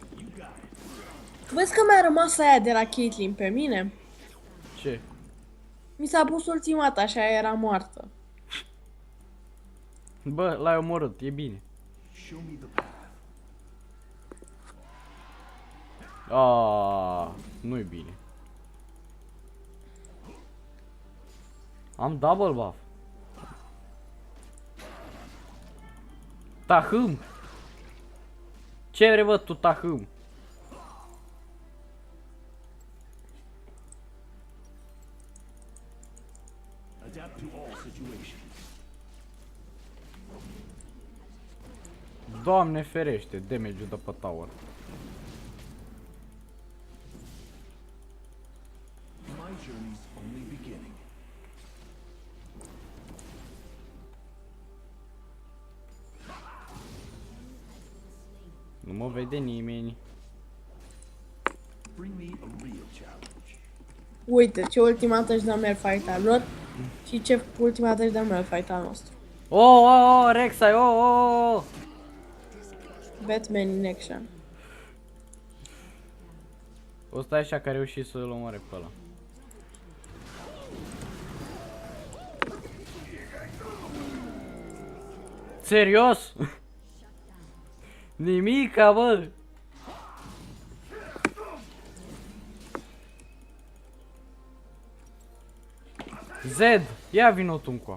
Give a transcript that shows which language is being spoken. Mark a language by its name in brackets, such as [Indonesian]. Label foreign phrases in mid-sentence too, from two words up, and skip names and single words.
[Romanian] Vezi că mi-a rămas aia de la Caitlyn pe mine? Ce? Mi s-a pus ultimata, așa era moartă. Bă, l-ai omorât, e bine. [English] Show me the path. [Romanian] Nu-i bine. Am [English] double buff. Tahâm! [Romanian] Ce vrei, bă, tu, tahâm? [English] Adapt to all situations. [Romanian] Doamne ferește, damage-ul de pe tower. [English] My journey's only beginning. [Romanian] Nu mă vede nimeni. [English] Bring me a real challenge. [Romanian] Uite, ce ultimată își dă Malphite al lor și ce ultimată își dă Malphite al nostru. Rek'Sai, [English] Batman in action. [Romanian] O stai așa că a reușit să-l omoare pe ăla. Serios? Nimica, bă! Zed, ia vino tu încoa.